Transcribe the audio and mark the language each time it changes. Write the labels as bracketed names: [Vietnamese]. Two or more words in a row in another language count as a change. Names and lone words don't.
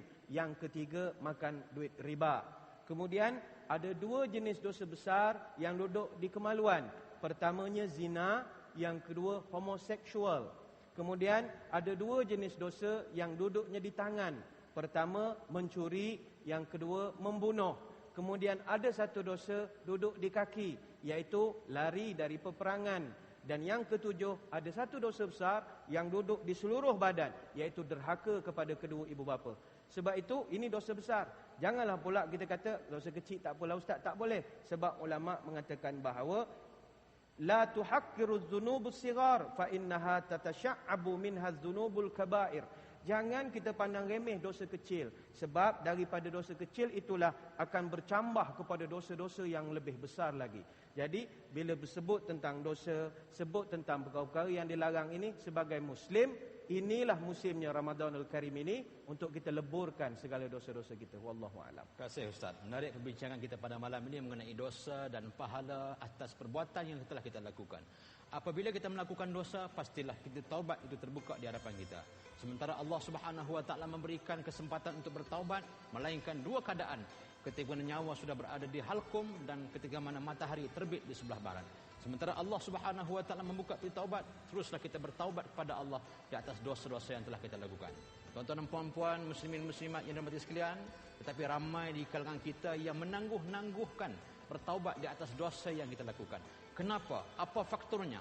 [Malay] Yang ketiga, makan duit riba. Kemudian ada 2 jenis dosa besar yang duduk di kemaluan. Pertamanya zina, yang kedua homoseksual. Kemudian ada 2 jenis dosa yang duduknya di tangan. Pertama mencuri, yang kedua membunuh. Kemudian ada 1 dosa duduk di kaki, iaitu lari dari peperangan. Dan yang ketujuh, ada 1 dosa besar yang duduk di seluruh badan, iaitu derhaka kepada kedua ibu bapa. Sebab itu ini dosa besar. Janganlah pula kita kata dosa kecil tak apalah ustaz, tak boleh. Sebab ulama mengatakan bahawa [Arabic] لا تحقروا الذنوب الصغائر فإنها تتشعب منها الذنوب الكبائر. [Malay] Jangan kita pandang remeh dosa kecil, sebab daripada dosa kecil itulah akan bercambah kepada dosa-dosa yang lebih besar lagi. Jadi bila bersebut tentang dosa, sebut tentang perkara-perkara yang dilarang ini, sebagai Muslim, inilah musimnya [Arabic] رمضان الكريم [Malay] ini untuk kita leburkan segala dosa-dosa kita. [Arabic] والله أعلم. [Malay] Terima kasih Ustaz. Menarik perbincangan kita pada malam ini mengenai dosa dan pahala atas perbuatan yang telah kita lakukan. Apabila kita melakukan dosa, pastilah kita taubat itu terbuka di hadapan kita. Sementara Allah [Arabic] سبحانه وتعالى [Malay] memberikan kesempatan untuk bertaubat melainkan 2 keadaan. Ketika nyawa sudah berada di halkum dan ketika mana matahari terbit di sebelah barat. Sementara Allah [Arabic] سبحانه وتعالى [Malay] membuka pintu taubat, teruslah kita bertaubat kepada Allah di atas dosa-dosa yang telah kita lakukan. Tuan-tuan dan puan-puan, muslimin muslimat yang dirahmati sekalian, tetapi ramai di kalangan kita yang menangguh-nangguhkan bertaubat di atas dosa yang kita lakukan. Kenapa? Apa faktornya?